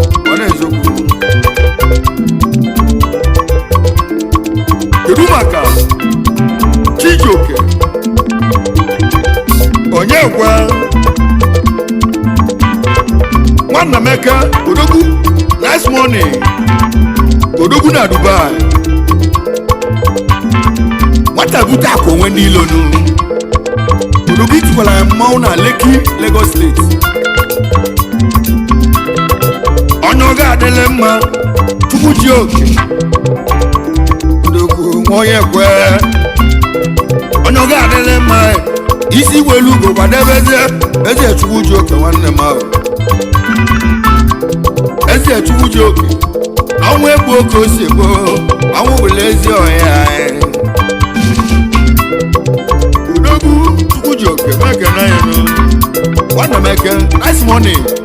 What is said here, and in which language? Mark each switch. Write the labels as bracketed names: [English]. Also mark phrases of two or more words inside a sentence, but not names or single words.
[Igbo] Ọ na-eziokwu. Kedu maka Chijioke? Onye kwa? Nwanna Emeka, Odogwu, [English] nice morning. [Igbo] Odogwu na Dubai. Nwata bute akwa onwe n'ilo nụ. Odogwu itikwala ya mmanwụ na Lekki, Lagos State. Onye ọ ga-adịlị mma, Chukwu ji oke. Odogwu nwa onye kwe. Onye ọ ga-adịlị mma, isi welu ugo gbadebezie, eze Chukwu ji oke nwanne m ahụ. Eze Chukwu ji oke, na ọnwụ egbu oke o si egbu, ọnwụ bụla ezi ọhịa anyị. Odogwu Chukwu ji oke, m ekene ya nụ. Nwanne m eke, [English] nice morning.